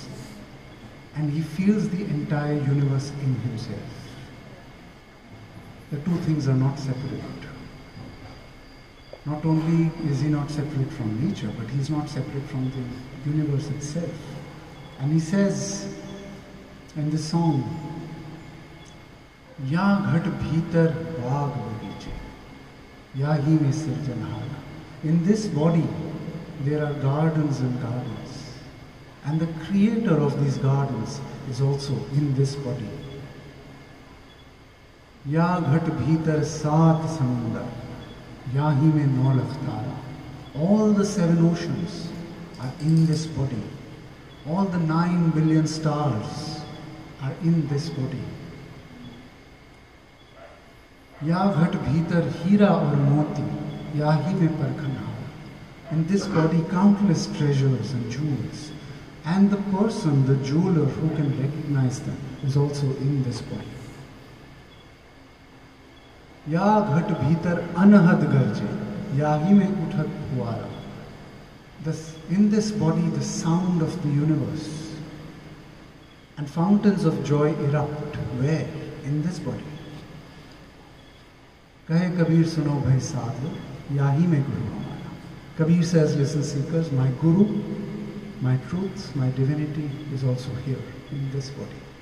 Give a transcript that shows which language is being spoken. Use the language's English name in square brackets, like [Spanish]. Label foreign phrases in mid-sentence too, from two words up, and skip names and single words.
[English] And he feels the entire universe in himself. The two things are not separate. Not only is he not separate from nature, but he's not separate from the universe itself. And he says in this song, [Hindi] या घट भीतर बाग बगीचे, या ही में सिरजनहारा. [English] In this body, there are gardens and gardens. And the creator of these gardens is also in this body. [Hindi] या घट भीतर सात समुंदर, या ही में नौ लाख तारा. [English] All the 7 oceans are in this body. All the 9 billion stars are in this body. [Hindi] या घट भीतर हीरा और मोती, या ही में परखनहारा. [English] In this body, countless treasures and jewels. And the person, the jeweler who can recognize them, is also in this body. [Hindi] या घट भीतर अनहद गरजे, या ही में उठत हुआरा. [English] In this body, the sound of the universe and fountains of joy erupt. Where? In this body. [Hindi] कहे कबीर सुनो भाई साधु, या ही में गुरु हमारा. [English] Kabir says, listen seekers, my guru, my truth, my divinity is also here in this body.